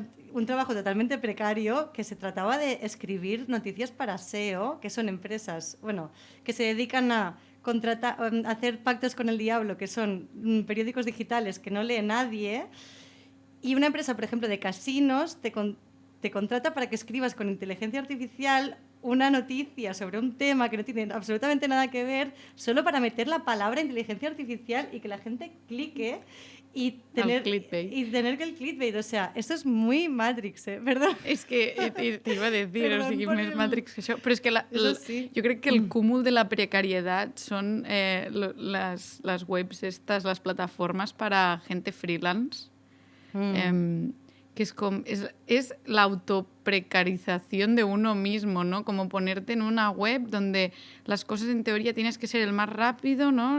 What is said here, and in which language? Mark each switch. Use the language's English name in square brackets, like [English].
[Spanish] Un trabajo totalmente precario que se trataba de escribir noticias para SEO, que son empresas, bueno, que se dedican a hacer pactos con el diablo, que son periódicos digitales que no lee nadie, y una empresa, por ejemplo, de casinos te contrata para que escribas con inteligencia artificial una noticia sobre un tema que no tiene absolutamente nada que ver, solo para meter la palabra inteligencia artificial y que la gente clique y tener que el clickbait. O sea, esto es muy Matrix, ¿verdad? [Catalan] És que [Spanish] te iba a decir, [Catalan] o sigui, més Matrix que això. Però és que sí. jo crec que el cúmul de la precariedad són les webs estas, les plataformes [Spanish] para gente freelance, que es la autoprecarización de uno mismo, [Catalan] ¿no? [Spanish] Como ponerte en una web donde las cosas en teoría tienes que ser el más rápido, ¿no?